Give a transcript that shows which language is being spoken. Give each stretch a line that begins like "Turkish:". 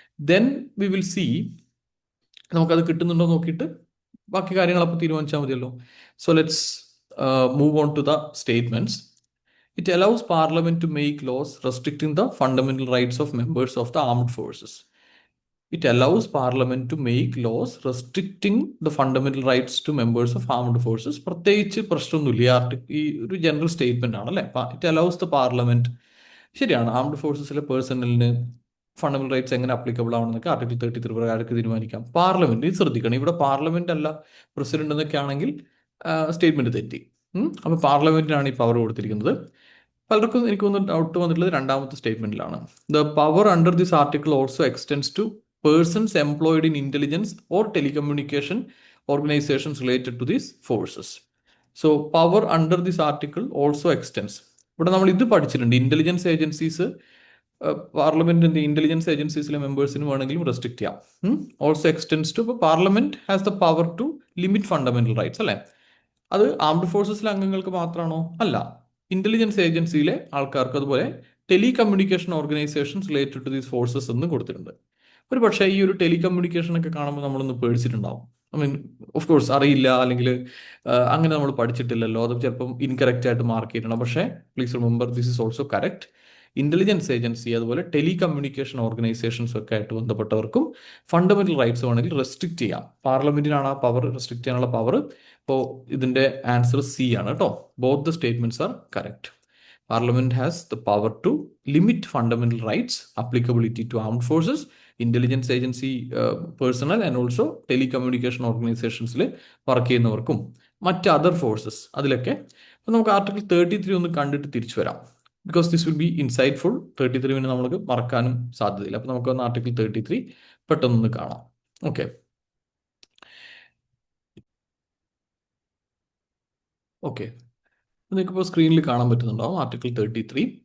English: then we will see
Malayalam: നമുക്കത് കിട്ടുന്നുണ്ടോ നോക്കിയിട്ട് ബാക്കി കാര്യങ്ങൾ അപ്പോൾ തീരുമാനിച്ചാൽ മതിയല്ലോ.
English: So let's move on to the statements. It allows Parliament to make laws restricting the fundamental rights of members of the armed forces. It allows Parliament to make laws restricting the fundamental rights to members of armed forces.
Malayalam: പ്രത്യേകിച്ച് പ്രശ്നമൊന്നുമില്ല, ഈ ഒരു general statement ആണല്ലേ.
English: it allows the Parliament,
Malayalam: ശരിയാണ്, armed ഫോഴ്സസിലെ പേഴ്സണലിന് fundamental rights എങ്ങനെ applicable ആണെന്നൊക്കെ article 33 പ്രകാരം തീരുമാനിക്കാം. പാർലമെന്റ്, ഇത് ശ്രദ്ധിക്കണം, ഇവിടെ പാർലമെന്റ് അല്ല പ്രസിഡന്റ് എന്നൊക്കെ ആണെങ്കിൽ സ്റ്റേറ്റ്മെന്റ് തെറ്റി. അപ്പൊ പാർലമെന്റിനാണ് ഈ പവർ കൊടുത്തിരിക്കുന്നത്. പലർക്കും എനിക്ക് ഡൗട്ട് വന്നിട്ടുള്ളത് രണ്ടാമത്തെ സ്റ്റേറ്റ്മെന്റിലാണ്.
English: The power under this article also extends to persons employed in intelligence or telecommunication organizations related to these forces. So power under this article also extends.
Malayalam: ഇവിടെ നമ്മൾ ഇത് പഠിച്ചിട്ടുണ്ട്, ഇന്റലിജൻസ് ഏജൻസീസ്, പാർലമെന്റിന്റെ ഇന്റലിജൻസ് ഏജൻസീസിലെ മെമ്പേഴ്സിന് വേണമെങ്കിലും റെസ്ട്രിക്ട് ചെയ്യാം.
English: Also extends to, Parliament has the power to limit fundamental rights അല്ലേ.
Malayalam: അത് armed ഫോഴ്സസിലെ അംഗങ്ങൾക്ക് മാത്രമാണോ? അല്ല, ഇന്റലിജൻസ് ഏജൻസിയിലെ ആൾക്കാർക്ക്, അതുപോലെ
English: telecommunication organisations related to these forces
Malayalam: എന്ന് കൊടുത്തിട്ടുണ്ട്. ഒരു പക്ഷേ ഈ ഒരു ടെലികമ്മ്യൂണിക്കേഷൻ ഒക്കെ കാണുമ്പോൾ നമ്മളൊന്ന് പേടിച്ചിട്ടുണ്ടാവും.
English: I mean of course
Malayalam: അറിയില്ല, അല്ലെങ്കിൽ അങ്ങനെ നമ്മൾ പഠിച്ചിട്ടില്ലല്ലോ, അത് ചിലപ്പം ഇൻകറക്റ്റ് ആയിട്ട് മാർക്ക് ചെയ്തിട്ടുണ്ട്. പക്ഷേ
English: Please remember this is also correct.
Malayalam: Intelligence agency അതുപോലെ ടെലികമ്മ്യൂണിക്കേഷൻ ഓർഗനൈസേഷൻസ് ഒക്കെ ആയിട്ട് ബന്ധപ്പെട്ടവർക്കും ഫണ്ടമെന്റൽ റൈറ്റ്സ് വേണമെങ്കിൽ റെസ്ട്രിക്ട് ചെയ്യാം. പാർലമെന്റിനാണ് ആ പവർ റെസ്ട്രിക്ട് ചെയ്യാനുള്ള പവർ. ഇപ്പോൾ ഇതിന്റെ ആൻസർ സി ആണ് കേട്ടോ.
English: Both the statements are correct. Parliament has the power to limit fundamental rights, applicability to armed forces, intelligence agency personnel and also telecommunication organizations
Malayalam: work ചെയ്യുന്നവർക്കും മറ്റ് other forces അതിലൊക്കെ. അപ്പം നമുക്ക് ആർട്ടിക്കിൾ 33 ഒന്ന് കണ്ടിട്ട് തിരിച്ചു വരാം.
English: Because this will be insightful.
Malayalam: 33 നമ്മൾക്ക് മറക്കാനും സാധ്യതയില്ല. അപ്പം നമുക്കൊന്ന് ആർട്ടിക്കിൾ 33 പെട്ടെന്നൊന്ന് കാണാം. ഓക്കെ ഓക്കെ നിങ്ങൾക്കിപ്പോൾ സ്ക്രീനിൽ കാണാൻ പറ്റുന്നുണ്ടാവും ആർട്ടിക്കിൾ 33.